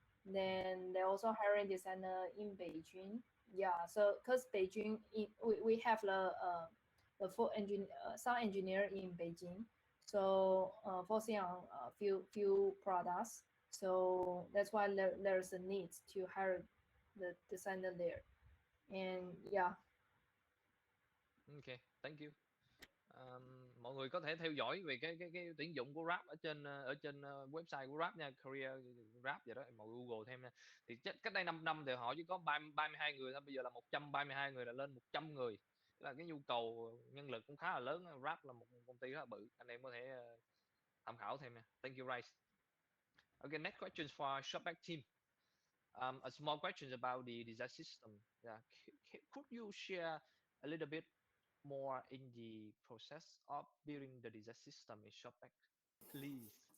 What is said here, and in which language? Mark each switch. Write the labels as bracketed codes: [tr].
[en] Then they're also hiring designer in Beijing. Yeah, so because Beijing, we have the full sound engineer in Beijing. So focusing on a few products. So that's why there's a need to hire the designer there. And yeah. Okay, thank you. [vi] Mọi người có thể theo dõi về cái tuyển dụng của Grab ở trên website của Grab nha, career Grab vậy đó, mọi Google thêm nha. Thì cách đây 5 năm thì họ chỉ có 32 người thôi, bây giờ là 132 người, là lên 100 người. Tức là cái nhu cầu nhân lực cũng khá là lớn. Grab là một công ty rất là bự, anh em có thể tham khảo thêm nha. [en] Thank you, Rice. Okay, next question for Shopback team. A small question about the design system. Yeah, could you share a little bit more in the process of building the design system in Shopback, please?